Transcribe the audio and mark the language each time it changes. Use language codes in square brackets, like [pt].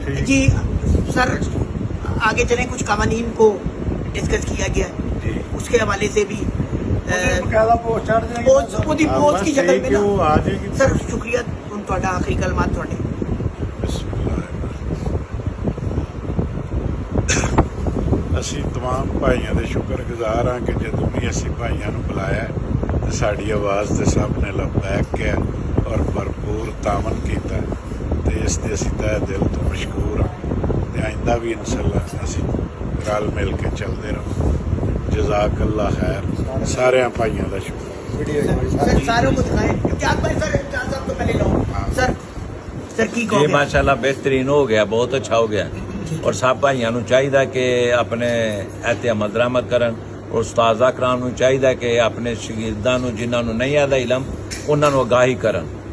[hi] जी sir, आगे चलें। कुछ कवानीन को डिस्कस किया गया है, उसके हवाले से भी पोस्ट की शक्ल में ना सर। [pa] शुक्रिया ਤੁਹਾਡਾ आखिरी कलमात ਤੁਹਾਡੇ। ਅਸੀਂ तमाम ਭਾਈਆਂ ਦੇ ਸ਼ੁਕਰਗੁਜ਼ਾਰ ਹਾਂ ਕਿ ਜਦੋਂ ਵੀ ਅਸੀਂ ਭਾਈਆਂ ਨੂੰ ਬੁਲਾਇਆ ਤੇ ਸਾਡੀ ਆਵਾਜ਼ ਤੇ ਸਭ ਨੇ ਲਬੈਕ ਕਿਹਾ ਔਰ ਭਰਪੂਰ ਤਾਮਨ ਕੀਤਾ, ਤੇ ਇਸ ਦੇ ਅਸੀਂ ਤਹਿ ਦਿਲ ਤੋਂ ਮਸ਼ਕੂਰ ਹਾਂ, ਤੇ ਆਇੰਦਾ ਵੀ ਇਨਸ਼ਾਅੱਲਾ ਅਸੀਂ ਰਲ ਮਿਲ ਕੇ ਚੱਲਦੇ ਰਹੋ। [hi] जज़ाक अल्लाह खैर। सारे भाइयों का शुक्र। सर सारों को दिखाएं क्या भाई सर, सब तो पहले लो सर। सर की ये माशाल्लाह बेहतरीन हो गया, बहुत अच्छा हो गया, और सब भाइयों को चाहिए कि अपने एहते अमल दरामद करन, और उस्ताद कराम को चाहिए कि अपने [pa] शागिर्दां नूं जिन्हां नूं नहीं आता इलम उन्हां नूं आगाही करन।